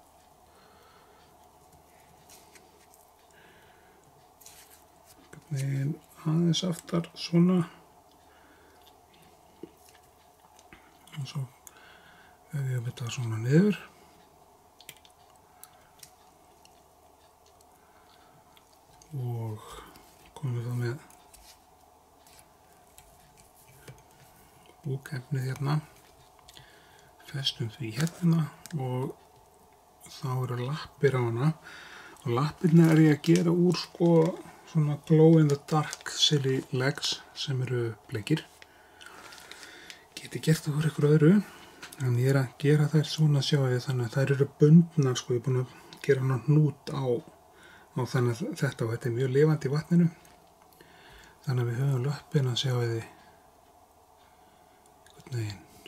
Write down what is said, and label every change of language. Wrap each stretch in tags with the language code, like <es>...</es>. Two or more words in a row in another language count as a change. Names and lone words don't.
<is>Aðeins aftar svona og svo vefjum við þetta svona niður og komum við þá með búkefnið hérna, festum því hérna og þá eru lappir á hana og lappirna er ég að gera úr svona</is> <en>glow in the dark silly legs</en> <is>sem eru bleikir. Geti gert það úr ykkur öðru, en ég er að gera þær svona sjáið þannig að þær eru bundnar, ég er búinn að gera hana hnút á þannig að þetta og þetta er mjög lifandi í vatninu. Þannig að við höfum löppina sjáið einhvern veginn.</is>